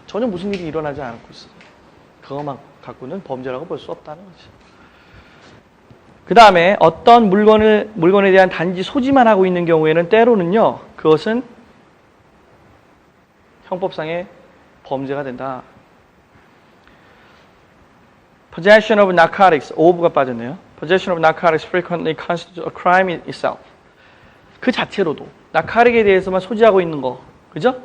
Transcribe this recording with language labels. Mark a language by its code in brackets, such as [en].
[ko] 전혀 무슨 일이 일어나지 않고 있어요. 그것만 갖고는 범죄라고 볼 수 없다는 거죠. 그 다음에 어떤 물건에 대한 단지 소지만 하고 있는 경우에는 때로는요, 그것은 형법상의 범죄가 된다. [en] Possession of narcotics, [ko] of가 빠졌네요. [en] Possession of narcotics frequently constitutes a crime in itself. [ko] 그 자체로도, 나카릭에 대해서만 소지하고 있는 거, 그죠?